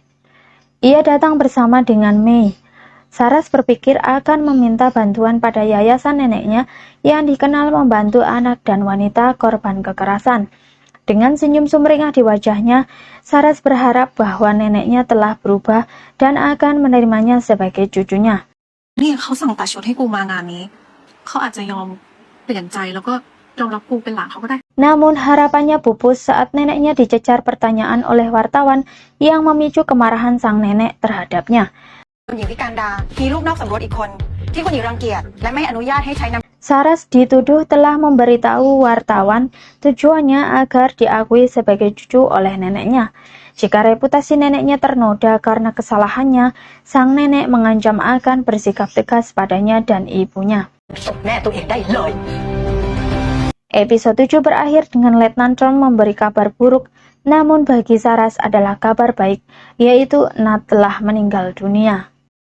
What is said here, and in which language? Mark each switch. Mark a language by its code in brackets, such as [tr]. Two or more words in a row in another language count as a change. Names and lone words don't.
[id] Ia datang bersama dengan Mei. Saras berpikir akan meminta bantuan pada yayasan neneknya yang dikenal membantu anak dan wanita korban kekerasan. Dengan senyum sumringah di wajahnya, Saras berharap bahwa neneknya telah berubah dan akan menerimanya sebagai cucunya. [th] เนี่ยเขาสั่งตัดชุดให้กูมางานนี้เขาอาจจะยอมเปลี่ยนใจแล้วก็ยอมรับกูเป็นหลานเขาก็ได้ [id] Namun harapannya pupus saat neneknya dicecar pertanyaan oleh wartawan yang memicu kemarahan sang nenek terhadapnya. [th] คุณหญิงพิการดา มีลูกนอกสมรสอีกคน ที่คุณหญิงรังเกียจและไม่อนุญาตให้ใช้น้ำ [id] Saras dituduh telah memberitahu wartawan tujuannya agar diakui sebagai cucu oleh neneknya. Jika reputasi neneknya ternoda karena kesalahannya, sang nenek mengancam akan bersikap tegas padanya dan ibunya. [th] แม่ตัวเองได้เลย [id] Episode 7 berakhir dengan Letnan Chong memberi kabar buruk, namun bagi Saras adalah kabar baik, yaitu Nat telah meninggal dunia.